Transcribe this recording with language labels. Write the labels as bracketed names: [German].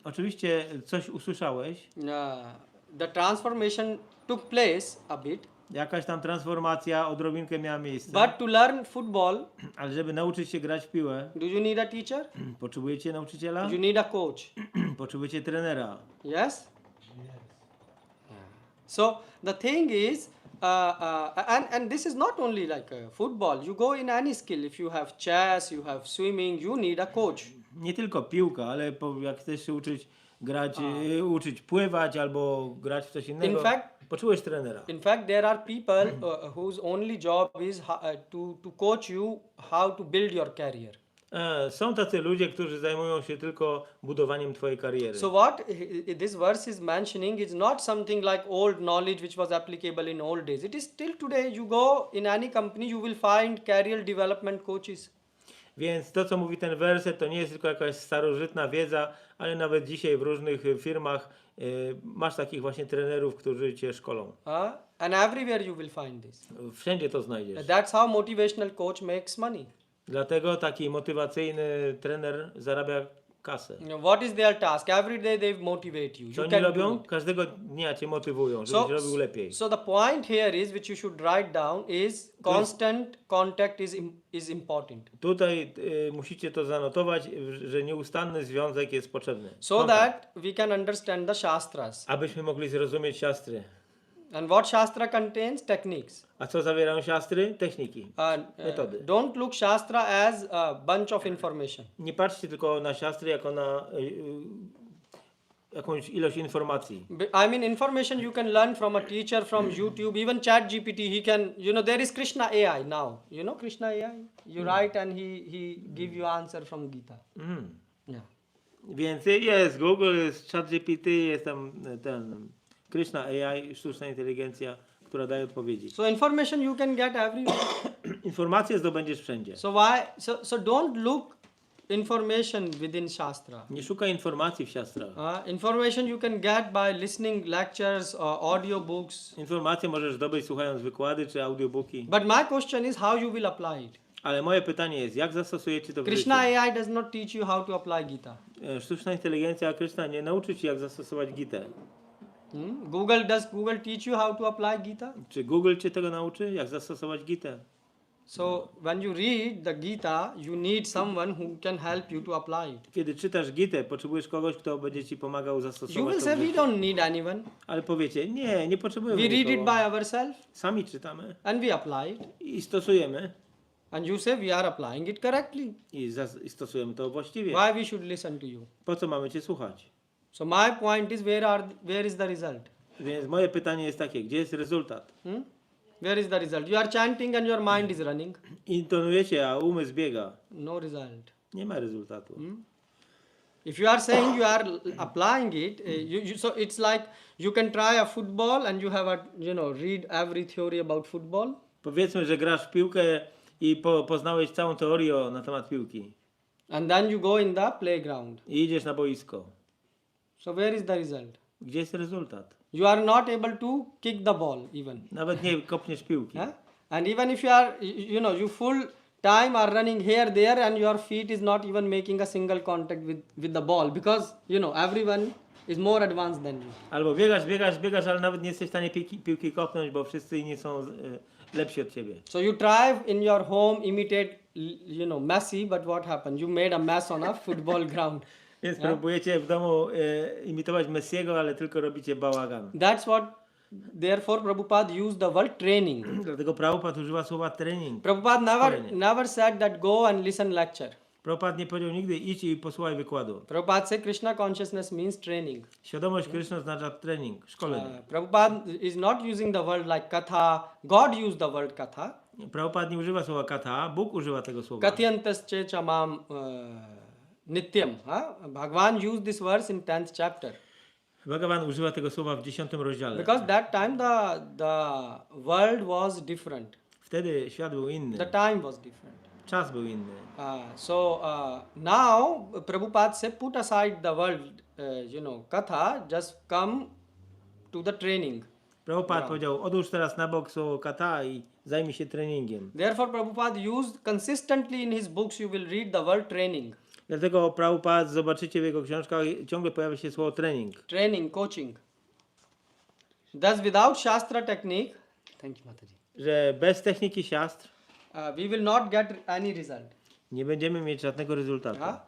[Polish] Oczywiście coś usłyszałeś. [English] The transformation took place a bit. [Polish] Jakaś tam transformacja, odrobinkę miała miejsce. [English] But to learn football, [Polish] Ale żeby nauczyć się grać w piłę, [English] do you need a teacher? [Polish] potrzebujecie nauczyciela? [English] You need a coach. [Polish] Potrzebujecie trenera. [English] Yes? So the thing is, and this is not only like football. You go in any skill. If you have chess, you have swimming, you need a coach. [Polish] Nie tylko piłka, ale jak chcesz się uczyć grać, uczyć pływać albo grać w coś innego, [English] In fact, [Polish] potrzebujesz trenera. [English] In fact, there are people whose only job is to coach you how to build your career. [Polish] Są tacy ludzie, którzy zajmują się tylko budowaniem twojej kariery. [English] So what this verse is mentioning is not something like old knowledge which was applicable in old days. It is still today. You go in any company, you will find career development coaches. [Polish] Więc to, co mówi ten werset, to nie jest tylko jakaś starożytna wiedza, ale nawet dzisiaj w różnych firmach masz takich właśnie trenerów, którzy cię szkolą. [English] And everywhere you will find this. [Polish] Wszędzie to znajdziesz. [English] That's how motivational coach makes money. [Polish] Dlatego taki motywacyjny trener zarabia kasę. [English] What is their task? Every day they motivate you. [Polish] Co [English] You [Polish] oni [English] can do [Polish] robią? [English] it. [Polish] Każdego dnia cię motywują, żebyś robił lepiej. [English] So the point here is, which you should write down, is constant contact is important. [Polish] Tutaj musicie to zanotować, że nieustanny związek jest potrzebny. [English] So [Polish] Kontakt. [English] that we can understand the shastras. [Polish] Abyśmy mogli zrozumieć siastry. [English] And what shastra contains? Techniques. [Polish] A co zawierają siastry? Techniki, metody. [English] Don't look shastra as a bunch of information. [Polish] Nie patrzcie tylko na siastry jako na jakąś ilość informacji. [English] I mean, information you can learn from a teacher, from YouTube, even ChatGPT. He can, there is Krishna AI now. You know Krishna AI? You write and he give you answer from Gita. Yeah. [Polish] Więc jest Google, jest ChatGPT, jest tam ten Krishna AI, sztuczna inteligencja, która daje odpowiedzi. [English] So information you can get everywhere. [Polish] Informacje zdobędziesz wszędzie. [English] So so don't look information within Shastra. [Polish] Nie szukaj informacji w siastrach. [English] Information you can get by listening lectures or audiobooks. [Polish] Informacje możesz zdobyć słuchając wykłady czy audiobooki. [English] But my question is how you will apply it. [Polish] Ale moje pytanie jest, jak zastosujecie to w [English] Krishna [Polish] życiu? [English] AI does not teach you how to apply Gita. [Polish] Sztuczna inteligencja Krishna nie nauczy ci, jak zastosować Gitę. [English] Does Google teach you how to apply Gita? [Polish] Czy Google cię tego nauczy, jak zastosować Gitę? [English] So when you read the Gita, you need someone who can help you to apply it. [Polish] Kiedy czytasz Gitę, potrzebujesz kogoś, kto będzie ci pomagał [English] You [Polish] zastosować [English] will [Polish] to [English] say [Polish] w [English] we [Polish] życiu. [English] don't need anyone. [Polish] Ale powiecie, nie potrzebujemy [English] We read it [Polish] nikogo. [English] by ourselves [Polish] Sami czytamy [English] and we apply it. [Polish] i stosujemy. [English] And you say we are applying it correctly. [Polish] I stosujemy to właściwie. [English] Why we should listen to you? [Polish] Po co mamy cię słuchać? [English] So my point is where is the result? [Polish] Więc moje pytanie jest takie, gdzie jest rezultat? [English] Where is the result? You are chanting and your mind is running. [Polish] Intonujecie, a umysł biega. [English] No result. [Polish] Nie ma rezultatu. [English] If you are saying you are applying it, so it's like you can try a football and you have read every theory about football. [Polish] Powiedzmy, że grasz w piłkę i poznałeś całą teorię na temat piłki. [English] And then you go in the playground. [Polish] I idziesz na boisko. [English] So where is the result? [Polish] Gdzie jest rezultat? [English] You are not able to kick the ball even. [Polish] Nawet nie kopniesz piłki. [English] And even if you are, you full time are running here, there, and your feet is not even making a single contact with the ball because, everyone is more advanced than you. [Polish] Albo biegasz, ale nawet nie jesteś w stanie piłki kopnąć, bo wszyscy inni są lepsi od ciebie. [English] So you try in your home imitate, Messi, but what happened? You made a mess on a football ground. [Polish] Więc próbujecie w domu imitować Messiego, ale tylko robicie bałagan. [English] That's what, therefore Prabhupada used the word training. [Polish] Dlatego Prabhupada używa słowa trening. [English] Prabhupada never said that go and listen lecture. [Polish] Prabhupada nie powiedział nigdy idź i posłuchaj wykładu. [English] Prabhupada said Krishna consciousness means training. [Polish] Świadomość Krishna oznacza trening, szkolenie. [English] Prabhupada is not using the word like katha. God used the word katha. [Polish] Prabhupada nie używa słowa katha, Bóg używa tego słowa. [Sanskrit] Katyantasche chamam nityam. [English] Bhagavan used this verse in 10th chapter. [Polish] Bhagavan używa tego słowa w 10 rozdziale. [English] Because that time the world was different. [Polish] Wtedy świat był inny. [English] The time was different. [Polish] Czas był inny. [English] So now Prabhupada said put aside the world, katha, just come to the training. [Polish] Prabhupada powiedział, odłóż teraz na bok słowo kata i zajmij się treningiem. [English] Therefore Prabhupada used consistently in his books, you will read the word training. [Polish] Dlatego Prabhupada, zobaczycie w jego książkach, ciągle pojawia się słowo trening. [English] Training, coaching. Thus without Shastra technique, thank you Mataji, [Polish] Że bez techniki siastr [English] we will not get any result. [Polish] nie będziemy mieć żadnego rezultatu.